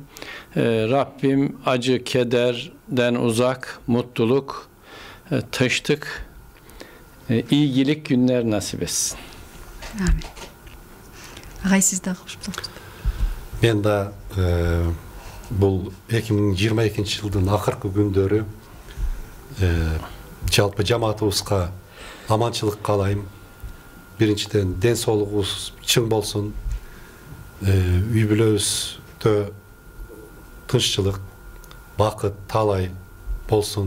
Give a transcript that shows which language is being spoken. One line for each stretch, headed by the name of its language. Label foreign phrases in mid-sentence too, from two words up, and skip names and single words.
Turkish: Rabbim acı, kederden uzak, mutluluk, taştık, iyilik günler nasip etsin. Amin. Agay, siz de hoş bulduk. Ben de
Kyrgyz: bul 2022 жылдын акыркы күндөрү жалпы жамаатыбызга аманчылык каалайм. Биринчиден ден соолугубуз чың болсун. Үй бүлөбүздө тынччылык, бакыт, талай болсун.